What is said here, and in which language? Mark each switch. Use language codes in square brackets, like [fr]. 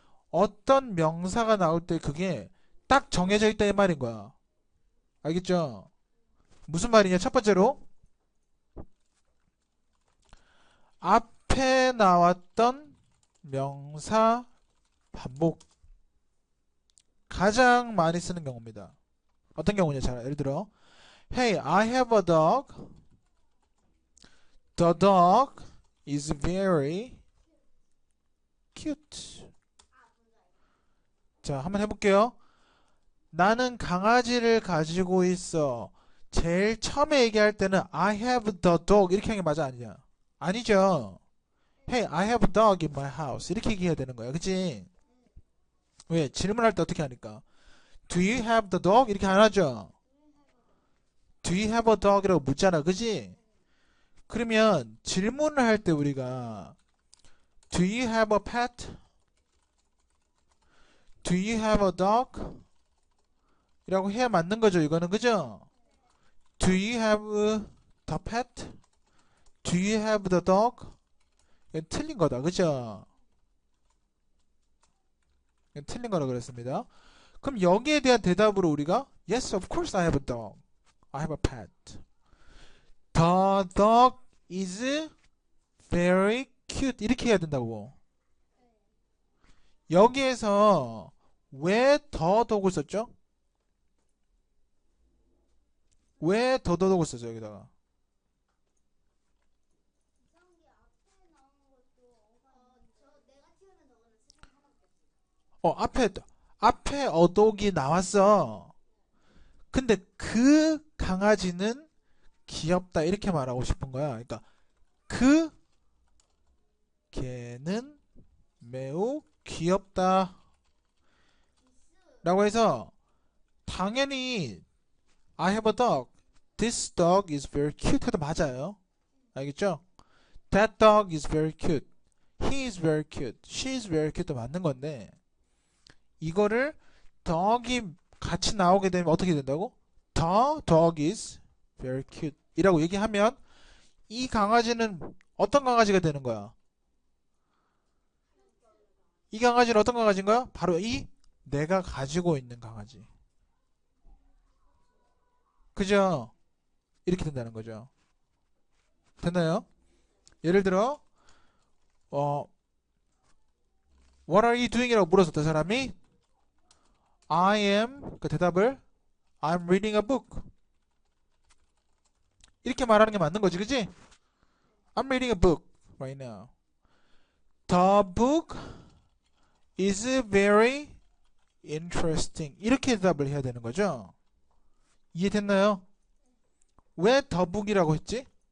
[ko] 어떤 명사가 나올 때 그게 딱 정해져 있다 이 말인 거야. 알겠죠? 무슨 말이냐? 첫 번째로 앞에 나왔던 명사 반복. 가장 많이 쓰는 경우입니다. 어떤 경우냐? 자, 예를 들어 [en] Hey, I have a dog. The dog is very cute. [ko] 자, 한번 해볼게요. 나는 강아지를 가지고 있어. 제일 처음에 얘기할 때는 [en] I have the dog [ko] 이렇게 하는 게 맞아 아니냐? 아니죠. [en] Hey, I have a dog in my house [ko] 이렇게 얘기해야 되는 거야. 그치? 왜? 질문할 때 어떻게 하니까? [en] Do you have the dog? [ko] 이렇게 안 하죠? [en] Do you have a dog? [ko] 이라고 묻잖아. 그치? 그러면 질문을 할 때 우리가 [en] Do you have a pet? Do you have a dog? [ko] 이라고 해야 맞는 거죠. 이거는 그죠? [en] Do you have the pet? Do you have the dog? [ko] 이건 틀린 거다. 그죠? 이건 틀린 거라 그랬습니다. 그럼 여기에 대한 대답으로 우리가 [en] Yes, of course I have a dog. I have a pet. The dog is very cute. [ko] 이렇게 해야 된다고. 여기에서 왜 더 독을 썼죠? 왜 더 독을 썼죠? 여기다가. 앞에 어독이 나왔어. 근데 그 강아지는 귀엽다 이렇게 말하고 싶은 거야. 그러니까 그 개는 매우 귀엽다 라고 해서 당연히 [en] I have a dog. This dog is very cute [ko] 해도 맞아요. [en] 알겠죠? That dog is very cute. He is very cute. She is very cute [ko] 도 맞는 건데 이거를 dog이 같이 나오게 되면 어떻게 된다고? [en] The dog is very cute [ko] 이라고 얘기하면 이 강아지는 어떤 강아지가 되는 거야? 이 강아지는 어떤 강아지인 거야? 바로 이 내가 가지고 있는 강아지. 그죠? 이렇게 된다는 거죠. 됐나요? 예를 들어 [en] What are you doing? [ko] 이라고 물었었던 사람이 [en] I am [ko] 그 대답을 [en] I'm reading a book. [ko] 이렇게 말하는 게 맞는 거지, 그지? [en] I'm reading a book right now. The book is very interesting. [ko] 이렇게 대답을 해야 되는 거죠. 이해됐나요? 왜 the book이라고 했지?